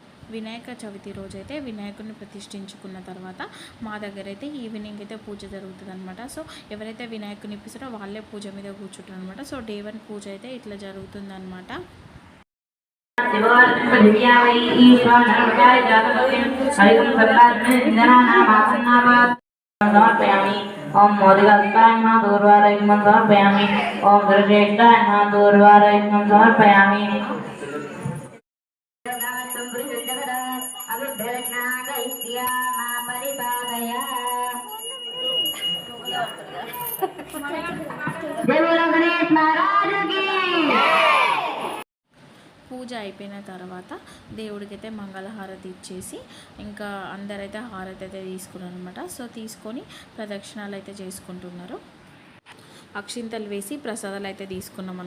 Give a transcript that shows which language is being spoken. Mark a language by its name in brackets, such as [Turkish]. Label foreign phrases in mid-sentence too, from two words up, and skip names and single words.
[Telugu] వినాయక చవితి రోజైతే వినాయకుడిని ప్రతిష్ఠించుకున్న తర్వాత మా దగ్గర అయితే ఈవినింగ్ అయితే పూజ జరుగుతుంది అనమాట. సో ఎవరైతే వినాయకుని ఇప్పిస్తారో వాళ్ళే పూజ మీద కూర్చుంటారు అనమాట. సో డే 1 పూజ అయితే ఇట్లా జరుగుతుందన్నమాట. [Sanskrit] समर्पयामि ओम मोदकाय नमः दूर्वारयज्ञं समर्पयामि ओम दुर्जेष्ठाय नमः दूर्वारयज्ञं समर्पयामि [Hindi] गणेश महाराज की [Telugu] పూజ అయిపోయిన తర్వాత దేవుడికైతే మంగళహారతి ఇచ్చేసి ఇంకా అందరైతే హారతి అయితే తీసుకున్నారు అనమాట. సో తీసుకొని ప్రదక్షిణాలు అయితే చేసుకుంటున్నారు. అక్షింతలు వేసి ప్రసాదాలు అయితే తీసుకున్నాం అనమాట.